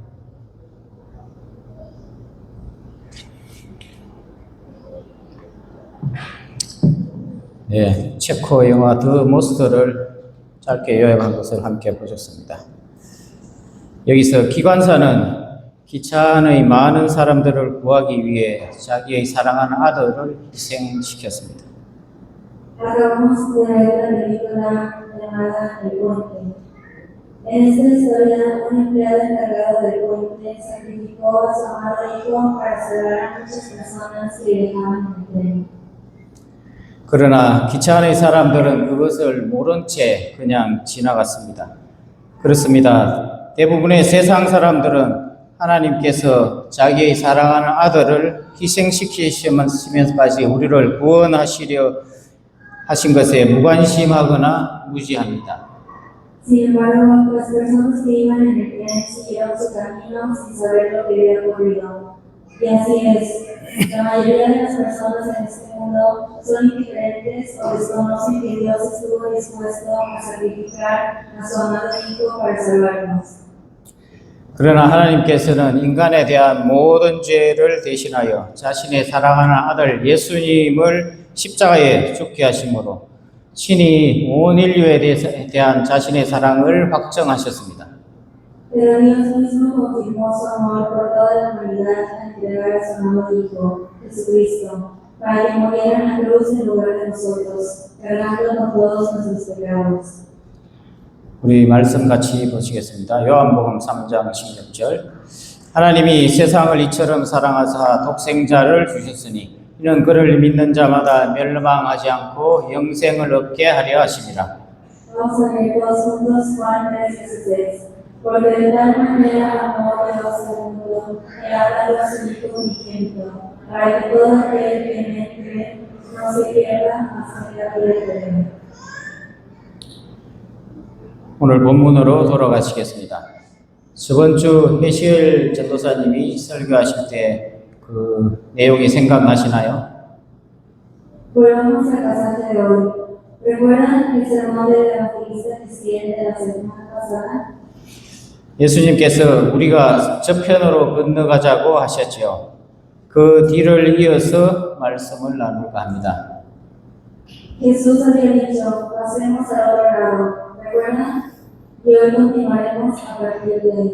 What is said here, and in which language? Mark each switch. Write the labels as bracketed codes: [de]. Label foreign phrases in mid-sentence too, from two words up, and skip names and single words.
[ko] 네, 체코 영화 더 모스트를 짧게 요약한 것을 함께 보셨습니다. 여기서 기관사는 기차 안의 많은 사람들을 구하기 위해 자기의 사랑하는 아들을 희생시켰습니다. [es] Acabamos de ver la película llamada El Puente. En esta historia, un empleado encargado del puente sacrificó a su amado hijo para salvar a muchas personas que viajaban en el tren. [ko] 그러나 기차 안의 사람들은 그것을 모른 채 그냥 지나갔습니다. 그렇습니다. 대부분의 세상 사람들은 하나님께서 자기의 사랑하는 아들을 희생시키시면서까지 우리를 구원하시려 하신 것에 무관심하거나 무지합니다. [es] Sin embargo, las personas que iban en el tren siguieron su camino sin saber lo que había ocurrido. Y así es, la mayoría de las personas en este mundo son indiferentes o desconocen que Dios estuvo dispuesto a sacrificar a su amado Hijo para salvarnos. [ko] 그러나 하나님께서는 인간에 대한 모든 죄를 대신하여 자신의 사랑하는 아들 예수님을 십자가에 죽게 하심으로 친히 온 인류에 대한 자신의 사랑을 확정하셨습니다. [es] Pero Dios mismo confirmó su amor por toda la humanidad al entregar a su amado Hijo, Jesucristo, para que muriera en la cruz en lugar de nosotros, cargando con todos nuestros pecados. [ko] 우리 말씀 같이 보시겠습니다. 요한복음 3장 16절. 하나님이 세상을 이처럼 사랑하사 독생자를 주셨으니 이는 그를 믿는 자마다 멸망하지 않고 영생을 얻게 하려 하심이라. [es] Vamos a leer todos juntos Juan 3:16. Porque de tal manera amó Dios al mundo, que ha dado a su Hijo unigénito, para que todo aquel que en él cree no se pierda, mas tenga vida eterna. [ko] 오늘 본문으로 돌아가시겠습니다. 저번 주 해시엘 전도사님이 설교하실 때 그 내용이 생각나시나요? [es] Volvamos al pasaje de hoy. ¿Recuerdan el sermón del evangelista Cristian de la semana pasada? [ko] 예수님께서 우리가 저편으로 건너가자고 하셨지요. 그 뒤를 이어서 말씀을 나눌까 합니다. [es] Jesús había dicho, pasemos al otro lado. ¿Recuerdan? Y hoy continuaremos a partir de ahí.